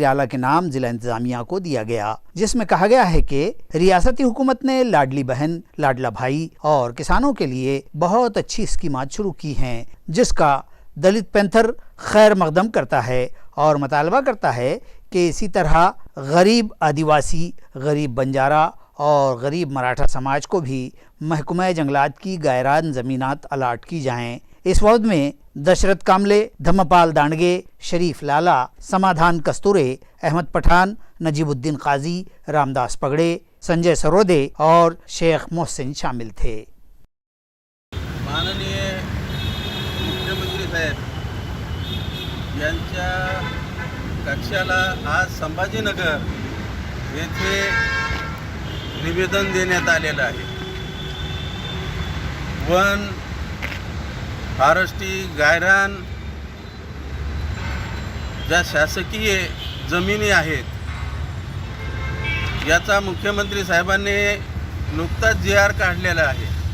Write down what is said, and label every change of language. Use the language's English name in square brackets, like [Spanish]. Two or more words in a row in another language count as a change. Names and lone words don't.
[Urdu] اعلیٰ کے نام ضلع انتظامیہ کو دیا گیا، جس میں کہا گیا ہے کہ ریاستی حکومت نے لاڈلی بہن، لاڈلا بھائی اور کسانوں کے لیے بہت اچھی اسکیمات شروع کی ہیں، جس کا دلت پینتھر خیر مقدم کرتا ہے اور مطالبہ کرتا ہے کہ اسی طرح غریب آدیواسی، غریب بنجارہ اور غریب مراٹھا سماج کو بھی محکمہ جنگلات کی گائران زمینات الاٹ کی جائیں۔ اس وفد میں دشرت کاملے، دھمپال دانڈگے، شریف لالا، سمادھان کستورے، احمد پٹھان، نجیب الدین قاضی، رامداس پگڑے، سنجے سرودے اور شیخ محسن شامل تھے۔ [Marathi] माननीय मुख्यमंत्री साहेब यांच्या कक्षाला आज संभाजीनगर येथे निवेदन देण्यात आलेलं आहे। वन, फॉरेस्ट्री, गायरान ज्या शासकीय जमिनी आहेत याचा मुख्यमंत्री साहेबांनी नुकताच GR काढलेला आहे